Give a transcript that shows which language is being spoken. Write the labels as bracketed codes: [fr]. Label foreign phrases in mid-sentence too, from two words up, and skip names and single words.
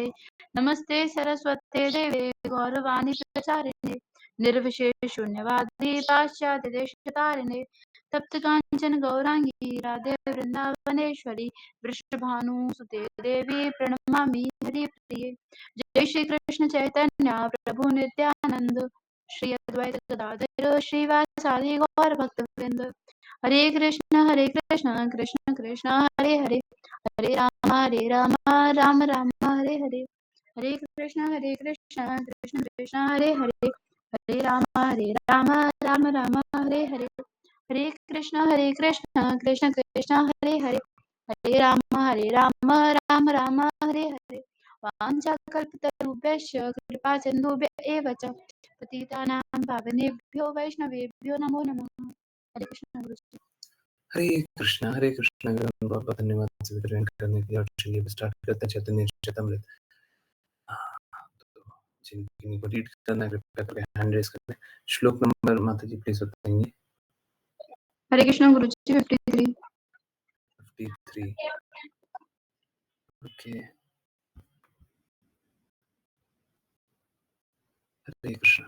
[sa] नमस्ते सरस्वते देवे गौरवाणी प्रचारिणे निर्विशेष शून्यवादी पाश्चात्य देशतारिणे तप्त कांचन गौरांगी राधे वृंदावनेश्वरी वृषभानुसुते देवी प्रणमामि हरिप्रिये। जय श्री कृष्ण चैतन्य प्रभु नित्यानंद श्री अद्वैत गदाधर श्रीवासादि गौर भक्तवृंद। हरे कृष्ण कृष्ण कृष्ण हरे हरे हरे राम राम राम हरे हरे। हरे कृष्ण कृष्ण कृष्ण हरे हरे हरे राम राम राम हरे हरे। हरे कृष्ण कृष्ण कृष्ण हरे हरे हरे राम राम राम हरे हरे। वाञ्छाकल्पतरुभ्यश्च कृपा सिन्धुभ्य एव च पतितानां पावनेभ्यो वैष्णवेभ्यो नमो नमः। [hi] हरे कृष्ण गुरु जी। हरे कृष्णा बहुत बहुत धन्यवाद सभी ज्वाइन करने के लिए। और चलिए स्टार्ट करते हैं चैतन्य चेतामृत। तो जिनको रीड करना है कृपया करके [en] hand raise [hi] करें। श्लोक नंबर माता जी प्लीज बताएंगे। हरे कृष्ण गुरु जी 53। ओके हरे कृष्णा।